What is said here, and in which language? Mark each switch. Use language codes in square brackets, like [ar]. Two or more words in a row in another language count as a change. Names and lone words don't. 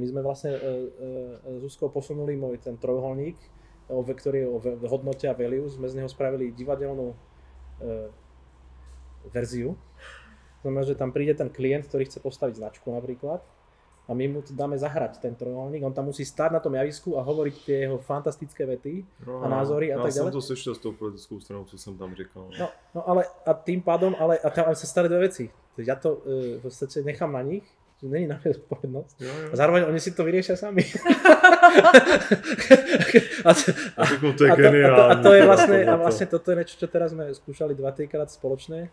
[sk] My sme vlastne s Zuzkou posunuli môj ten trojuholník, ktorý je o hodnote a value, sme z neho spravili divadelnú verziu. Znamená, že tam príde ten klient, ktorý chce postaviť značku napríklad a my mu to dáme zahrať, ten trojuholník, on tam musí stáť na tom javisku a hovoriť tie jeho fantastické vety a názory a tak ďalej. [cs] Já jsem to slyšel s tou politickou stranou, co jsem tam říkal. [sk] No ale a tým pádom, a tam sa stali dve veci. Ja to v podstate nechám na nich, že není na mňa zodpovednosť. A zároveň oni si to vyriešia sami. To je geniálne. A to je vlastne toto je niečo, čo teraz sme skúšali 2-3 krát spoločné.